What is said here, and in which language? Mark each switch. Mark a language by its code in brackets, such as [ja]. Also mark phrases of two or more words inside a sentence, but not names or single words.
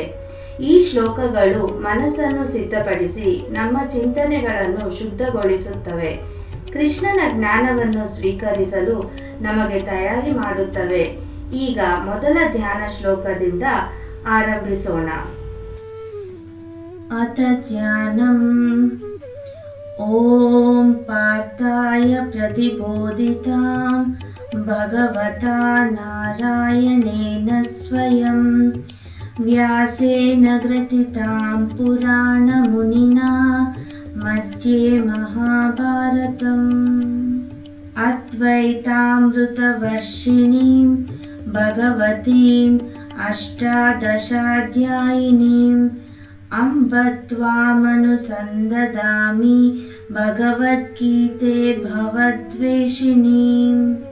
[kn] ಈ ಶ್ಲೋಕಗಳು ಮನಸ್ಸನ್ನು ಸಿದ್ಧಪಡಿಸಿ ನಮ್ಮ ಚಿಂತನೆಗಳನ್ನು ಶುದ್ಧಗೊಳಿಸುತ್ತವೆ. ಕೃಷ್ಣನ ಜ್ಞಾನವನ್ನು ಸ್ವೀಕರಿಸಲು ನಮಗೆ ತಯಾರಿ ಮಾಡುತ್ತವೆ. ಈಗ ಮೊದಲ ಧ್ಯಾನ ಶ್ಲೋಕದಿಂದ ಆರಂಭಿಸೋಣ. [sa] ಅಥ ಧ್ಯಾನಂ. ಓಂ ಪಾರ್ಥಾಯ ಪ್ರತಿಬೋಧಿತಾಂ ಭಗವತಾ ನಾರಾಯಣೇನ ಸ್ವಯಂ ವ್ಯಾಸೇನ ಗ್ರಥಿತಾಂ ಪುರಾಣಮುನಿನಾ ಮಧ್ಯೆ ಮಹಾಭಾರತಂ ಅದ್ವೈತಾಮೃತವರ್ಷಿಣೀಂ ಭಗವತೀಂ ಅಷ್ಟಾದಶಾಧ್ಯಾಯಿನೀಂ ಅಂಬ ತ್ವಾಮನುಸಂದದಾಮಿ ಭಗವದ್ಗೀತೆ ಭವದ್ವೇಷಿಣೀಂ.